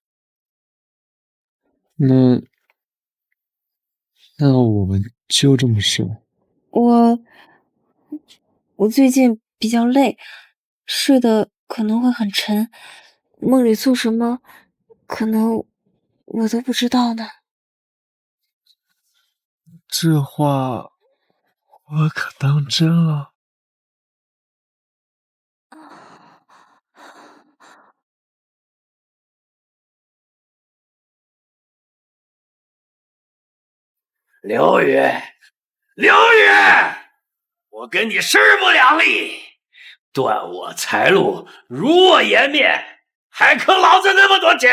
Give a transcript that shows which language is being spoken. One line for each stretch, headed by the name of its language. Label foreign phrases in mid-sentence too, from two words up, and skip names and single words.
Chinese: 那我們就這麼睡。我最近比較累，睡得可能會很沉，夢裡做什麼，可能我都不知道呢。這話我可當真了。劉宇，我跟你勢不兩立，斷我財路，辱我顏面，還坑老子那麼多錢！